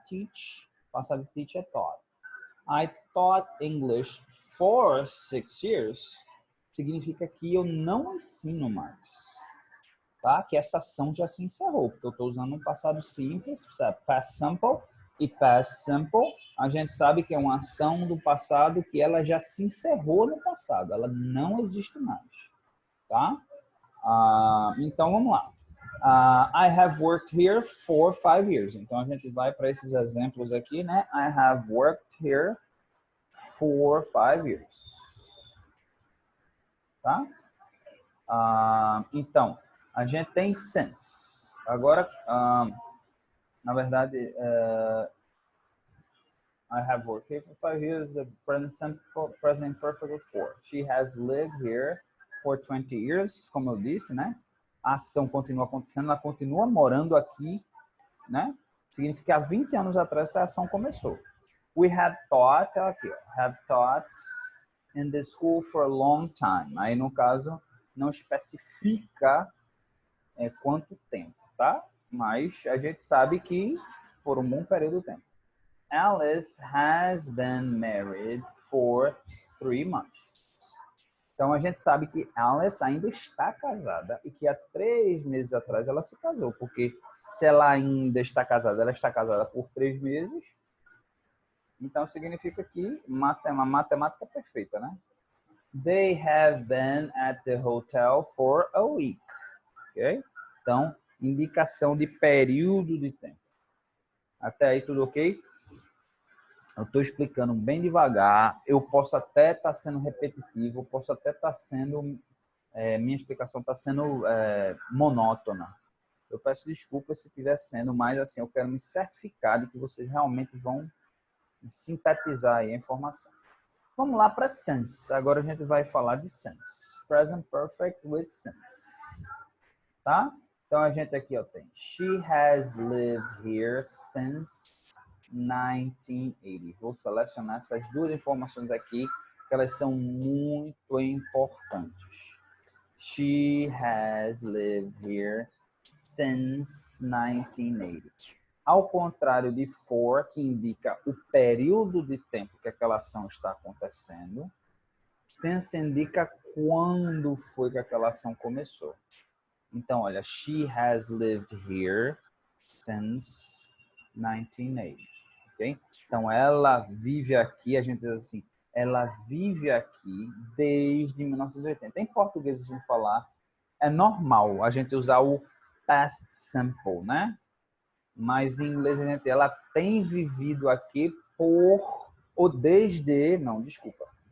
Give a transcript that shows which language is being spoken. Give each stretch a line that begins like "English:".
Portuguese: Teach, passado de teach é taught.
English: I taught English for 6 years,
Portuguese: significa que eu não ensino mais, tá? Que essa ação já se encerrou, porque eu estou usando um passado simples, past simple, e past simple, a gente sabe que é uma ação do passado que ela já se encerrou no passado, ela não existe mais, tá? Então, vamos lá.
English: I have worked here for 5 years.
Portuguese: Então, a gente vai para esses exemplos aqui, né?
English: I have worked here for 5 years.
Portuguese: Tá? Então, a gente tem since. Agora, na verdade,
English: I have worked here for 5 years. The present perfect for. She has lived here for 20 years,
Portuguese: como eu disse, né? A ação continua acontecendo, ela continua morando aqui, né? Significa que há 20 anos atrás essa ação começou. We have taught, aqui, ó, have taught in the school for a long time. Aí, no caso, não especifica quanto tempo, tá? Mas a gente sabe que por um bom período de tempo.
English: Alice has been married for 3 months.
Portuguese: Então, a gente sabe que Alice ainda está casada e que há 3 meses atrás ela se casou, porque se ela ainda está casada, ela está casada por 3 meses, Então, significa que uma matemática perfeita, né?
English: They have been at the hotel for a week.
Portuguese: Ok? Então, indicação de período de tempo. Até aí, tudo ok? Eu estou explicando bem devagar. Eu posso até estar sendo repetitivo, posso até estar sendo... minha explicação está sendo monótona. Eu peço desculpas se estiver sendo, mas assim, eu quero me certificar de que vocês realmente vão sintetizar aí a informação. Vamos lá para since. Agora a gente vai falar de since.
English: Present perfect with since.
Portuguese: Tá? Então a gente aqui ó, tem
English: She has lived here since 1980.
Portuguese: Vou selecionar essas duas informações aqui, que elas são muito importantes.
English: She has lived here since 1980.
Portuguese: Ao contrário de for, que indica o período de tempo que aquela ação está acontecendo, since indica quando foi que aquela ação começou. Então, olha,
English: she has lived here since 1980.
Portuguese: Okay? Então, ela vive aqui, a gente diz assim, ela vive aqui desde 1980. Em português, a gente falar, é normal a gente usar o past simple, né? Mas em inglês, a gente, ela tem vivido aqui desculpa.